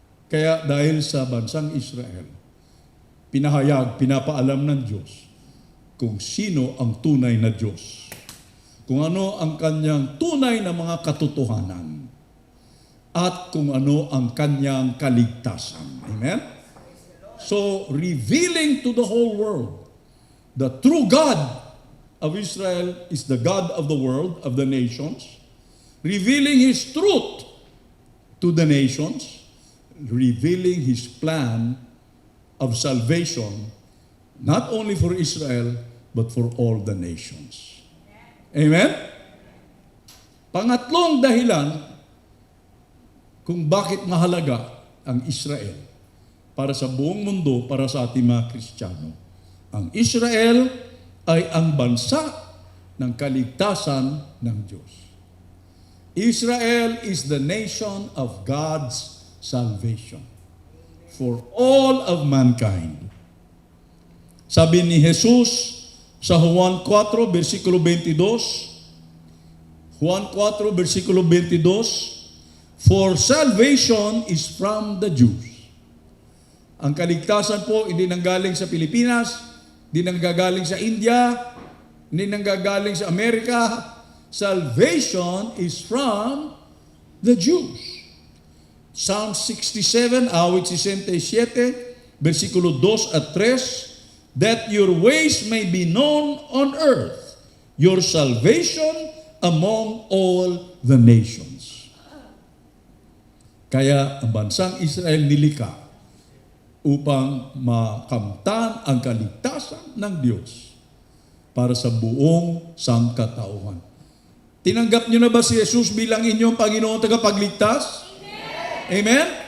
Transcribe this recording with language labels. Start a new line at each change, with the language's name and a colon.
Filipino: Kaya dahil sa bansang Israel, pinahayag, pinapaalam ng Diyos kung sino ang tunay na Diyos. Kung ano ang kanyang tunay na mga katotohanan. At kung ano ang kanyang kaligtasan. Amen?
English: So, revealing to the whole world, the true God of Israel is the God of the world, of the nations. Revealing His truth to the nations. Revealing His plan of salvation, not only for Israel, but for all the nations. Amen?
Filipino: Pangatlong dahilan kung bakit mahalaga ang Israel para sa buong mundo, para sa ating mga Kristiyano. Ang Israel ay ang bansa ng kaligtasan ng Diyos.
English: Israel is the nation of God's salvation for all of mankind.
Filipino: Sabi ni Jesus sa Juan 4, versikulo 22, Juan 4, versikulo 22,
English: for salvation is from the Jews.
Filipino: Ang kaligtasan po hindi nanggagaling sa Pilipinas, hindi nanggagaling sa India, hindi nanggagaling sa Amerika.
English: Salvation is from the Jews. Psalm 67,
Filipino: awit 67, versikulo 2 at 3,
English: that your ways may be known on earth, your salvation among all the nations.
Filipino: Kaya ang bansang Israel nilikha upang makamtan ang kaligtasan ng Diyos para sa buong sangkatauhan. Tinanggap niyo na ba si Jesus bilang inyong Panginoon tagapagligtas? Amen?